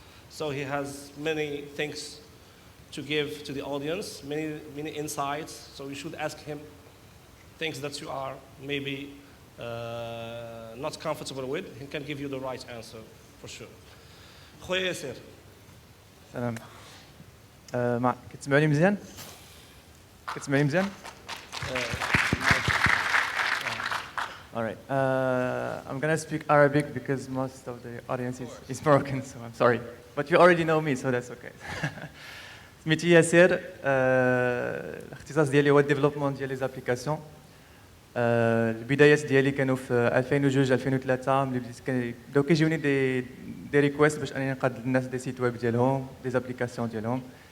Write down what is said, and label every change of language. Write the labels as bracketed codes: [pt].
[en] So he has many things to give to the audience, many insights. So you should ask him things that you are maybe not comfortable with. He can give you the right answer for sure. [ar] خويا ياسر. سلام. كتسمعوني مزيان؟ كتسمعوني مزيان؟ Alright. [en] I'm gonna speak Arabic because most of the audience is Moroccan, so I'm sorry. But you already know me, so that's okay. [ar] سميتي ياسر. الاختصاص ديالي هو الديفلوبمون ديال لي زابليكاسيون. البدايات ديالي كانوا في 2002 2003 ملي بديت بداو كيجيوني دي ريكويست باش انني نقاد للناس دي سيت ويب ديالهم دي زابليكاسيون ديالهم.